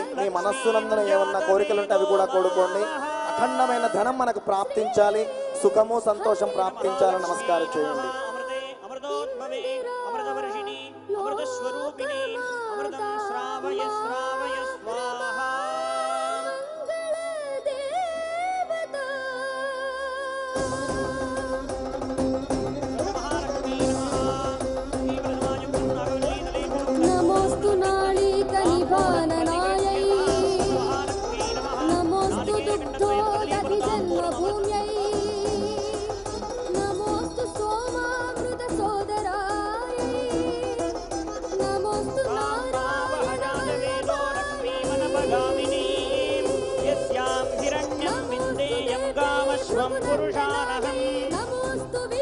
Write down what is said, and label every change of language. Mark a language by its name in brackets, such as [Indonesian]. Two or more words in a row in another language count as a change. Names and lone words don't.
[Telugu] మీ మనస్సునందున ఏమన్నా కోరికలుంటే అవి కూడా కోరుకోండి. అఖండమైన ధనం మనకు ప్రాప్తించాలి, సుఖము సంతోషం ప్రాప్తించాలని నమస్కారం చేయండి. [Sanskrit] అమృతే అమృతోద్భవే అమృతవర్షిణి అమృతస్వరూపిణి అమృతం శ్రావయ శ్రావయ స్వాహా. नमोस्तु नाळिकनिभाननायै नमोस्तु दुग्धोदधिजन्मभूम्यै नमोस्तु सोमामृतसोदरायै नमोस्तु नारायणाय नमोस्तु